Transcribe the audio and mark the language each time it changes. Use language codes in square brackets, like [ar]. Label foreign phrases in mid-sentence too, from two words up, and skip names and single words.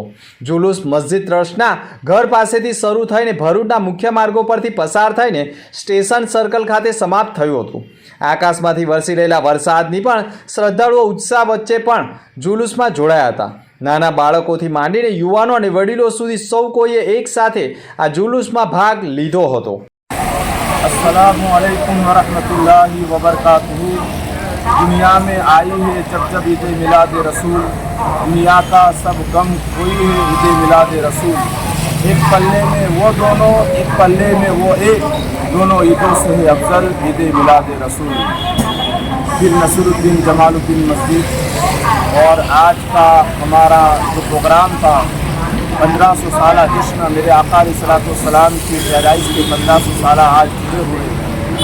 [gu] જુલુસ મસ્જિદ ટ્રસ્ટના ઘર પાસેથી શરૂ થઈને ભરૂચના મુખ્ય માર્ગો પરથી પસાર થઈને સ્ટેશન સર્કલ ખાતે સમાપ્ત થયું હતું. આકાશમાંથી વરસી રહેલા વરસાદની પણ શ્રદ્ધાળુઓ ઉત્સાહ વચ્ચે પણ જુલુસમાં જોડાયા હતા. નાના બાળકોથી માંડીને યુવાનો અને વડીલો સુધી સૌ કોઈએ એક સાથે આ જુલુસમાં ભાગ લીધો હતો. [ar] السلام عليكم ورحمة الله وبركاته. [hi] दुनिया में आई है जब ईद मिलाद रसूल, दुनिया का सब गम कोई है ईद मिलाद रसूल। एक पल्ले में वो दोनों, एक पल्ले में वो एक, दोनों ईदों से है अफजल ईद मिलाद रसूल। फिर नसरुद्दीन जमालुद्दीन मस्जिद और आज का हमारा जो प्रोग्राम था 1500 साल जश्न मेरे आका अलैहिस्सलाम की पैदाइश के 1500 साल आज जुड़े हुए।